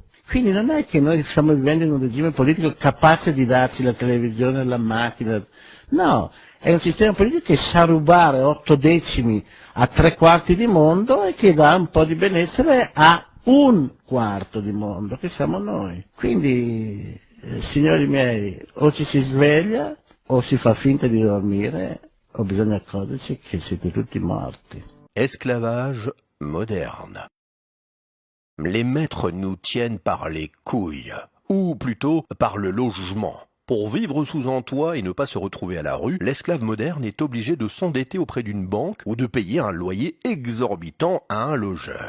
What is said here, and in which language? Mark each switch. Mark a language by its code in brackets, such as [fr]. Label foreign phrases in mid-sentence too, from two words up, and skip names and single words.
[it] Quindi non è che noi stiamo vivendo in un regime politico capace di darci la televisione e la macchina, no, è un sistema politico che sa rubare 8 decimi a 3/4 di mondo e che dà un po' di benessere a 1/4 di mondo, che siamo noi. Quindi, signori miei, o ci si sveglia o si fa finta di dormire, o bisogna accorgersi che siete tutti morti. [fr] Esclavage moderne. Les maîtres nous tiennent par les couilles, ou plutôt par le logement. Pour vivre sous un toit et ne pas se retrouver à la rue, l'esclave moderne est obligé de s'endetter auprès d'une banque ou de payer un loyer exorbitant à un logeur.